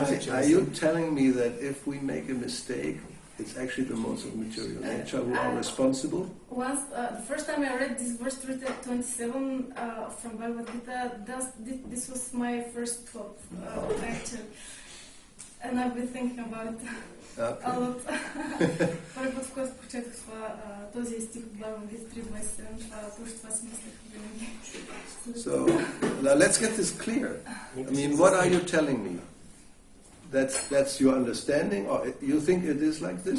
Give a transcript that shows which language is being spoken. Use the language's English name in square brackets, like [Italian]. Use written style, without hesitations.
[English] Are you telling me that if we make a mistake, it's actually the modes of material nature who are responsible? Once, the first time I read this verse 327 from Bhagavad-gita, this was my first thought, actually. And I've been thinking about it a lot. [Bulgarian] Първи път, в който прочетох този стих от Бхагavad-gita 3.27, точно това си мислех винаги. [English] So, now let's get this clear. I mean, what are you telling me? That's your understanding, or you think it is like this?